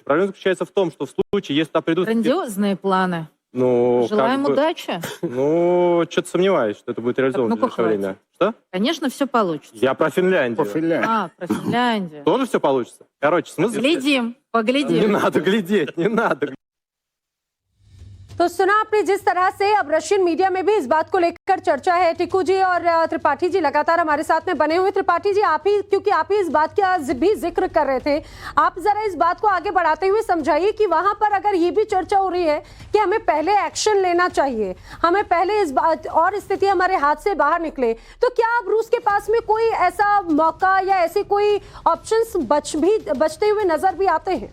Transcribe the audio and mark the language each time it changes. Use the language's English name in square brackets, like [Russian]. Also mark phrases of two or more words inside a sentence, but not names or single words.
[Russian] Проблема заключается в том, что в случае, если туда придут... Грандиозные планы. Ну, Желаем как бы, удачи. Ну, что-то сомневаюсь, что это будет реализовано в ну-ка, ближайшее время. Что? Конечно, все получится. Я про Финляндию. По Финляндии. Про Финляндию. Тоже все получится? Короче, смысл... Глядим, Не поглядим. надо глядеть, не надо. [Hindi] तो सुना आपने जिस तरह से अब [English] Russian media [Hindi] में भी इस बात को लेकर चर्चा है। टिकू जी और त्रिपाठी जी लगातार हमारे साथ में बने हुए। त्रिपाठी जी, आप ही, क्योंकि आप ही इस बात का भी जिक्र कर रहे थे, आप जरा इस बात को आगे बढ़ाते हुए समझाइए कि वहां पर अगर ये भी चर्चा हो रही है कि हमें पहले एक्शन लेना चाहिए, हमें पहले इस बात और स्थिति हमारे हाथ से बाहर निकले, तो क्या अब रूस के पास में कोई ऐसा मौका या ऐसे कोई ऑप्शंस बचते हुए नजर भी आते हैं?